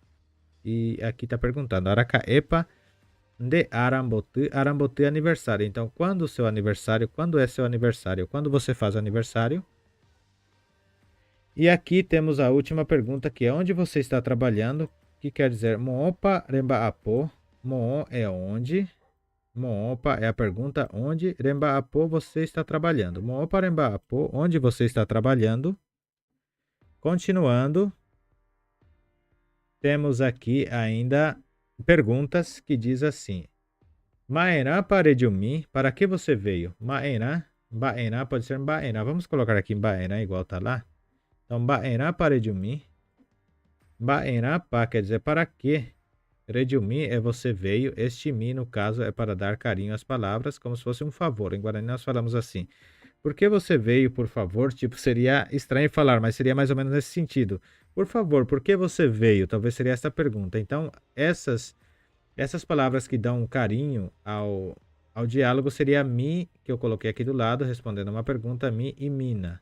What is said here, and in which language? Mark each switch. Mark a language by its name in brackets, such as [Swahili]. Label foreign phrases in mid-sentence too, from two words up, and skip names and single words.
[Portuguese] E aqui está perguntando, Arakaepa de Arambotu. Arambotu é aniversário. Então, quando o seu aniversário? Quando é seu aniversário? Quando você faz aniversário? E aqui temos a última pergunta, que é onde você está trabalhando? Que quer dizer, [Guarani] Moopa remba apo. [Portuguese] Moo é onde. Moopa é a pergunta onde. [Guarani] Remba apo [Portuguese] você está trabalhando. [Guarani] Moopa remba apo, [Portuguese] onde você está trabalhando? Continuando. Temos aqui ainda perguntas que diz assim. [Guarani] Maena paredumi, [Portuguese] para que você veio? Maena, baena pode ser baena. Vamos colocar aqui baena igual tá lá. Então, [Guarani] baena paredumi. Baena pa [Portuguese] quer dizer para que. Redumi é você veio. Este mi, no caso, é para dar carinho às palavras, como se fosse um favor. Em Guarani nós falamos assim. Por que você veio, por favor? Tipo, seria estranho falar, mas seria mais ou menos nesse sentido. Por favor, por que você veio? Talvez seria essa pergunta. Então, essas palavras que dão um carinho ao diálogo seria mi, que eu coloquei aqui do lado, respondendo uma pergunta, mi e mina.